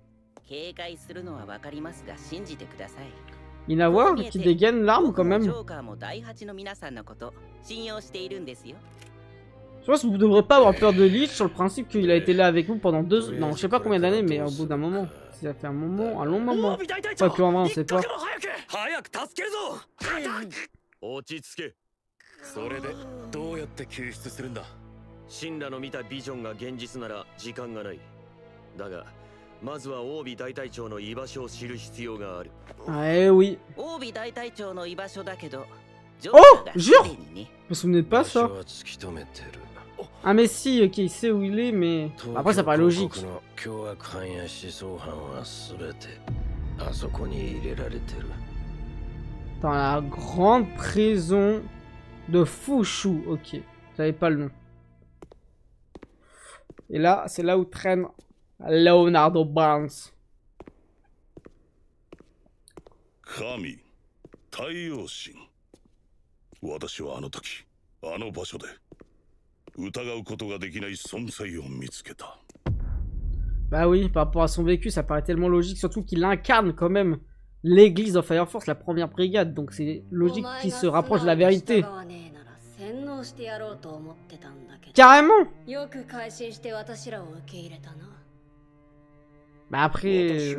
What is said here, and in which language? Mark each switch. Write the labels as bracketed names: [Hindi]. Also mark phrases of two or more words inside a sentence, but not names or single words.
[French] Inawa qui dégaine l'arme quand même. Je pense que vous ne devrez pas avoir peur de Lich sur le principe qu'il a été là avec vous pendant non, je sais pas combien d'années, mais au bout d'un moment. Ça fait un moment, un long moment. Pas que en vrai, on sait pas. [Japanese] それでどうやって救出するんだ。神羅の見たビジョンが現実なら時間がない。だがまずはオービ大隊長の居場所を知る必要がある。 [French] Eh oui. [Japanese] オービ大隊長の居場所だけど。 [French] Oh, jure. Vous vous souvenez pas ça? Ah mais si, ok, il sait où il est, mais après ça paraît logique. Dans la grande prison de Fushu, ok. J'avais pas le nom. Et là, c'est là où traîne Leonardo Barnes. Kami, Taiyoshin. [Japanese] 私はあの時、あの場所で疑うことができない存在を見つけた。 [French] Bah oui, par rapport à son vécu, ça paraît tellement logique, surtout qu'il incarne quand même l'église de Fire Force, la première brigade, donc c'est logique qu'il se rapproche de la vérité. Carrément. Bah après...